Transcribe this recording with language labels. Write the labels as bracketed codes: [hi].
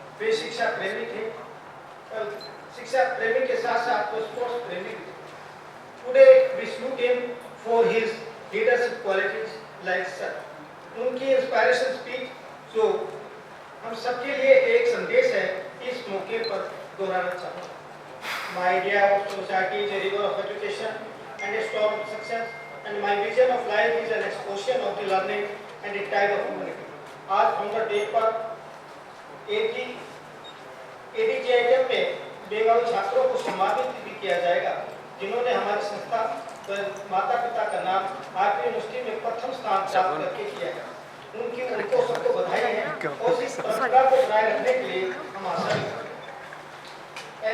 [hi] वे शिक्षा प्रेमी थे। शिक्षा प्रेमी के साथ साथ वो स्पोर्ट्स प्रेमी भी थे। [en] Today we salute him for his leadership qualities like such. [hi] उनकी इंस्पायरेशन स्पीच जो हम सबके लिए एक संदेश है, इस मौके पर दोहराना चाहूँगा। [en] My idea of society is a river of education and a storm of success, and my vision of life is an explosion of the learning and a tide of humanity। [hi] आज फाउंडर डे पर ADGIM में बेवाऊ छात्रों को सम्मानित भी किया जाएगा जिन्होंने हमारी संस्था व माता पिता का नाम आर्ट यूनिवर्सिटी में प्रथम स्थान प्राप्त करके किया है। उनको सबको बधाई है और इस परंपरा को बनाए रखने के लिए हम आशा करते हैं।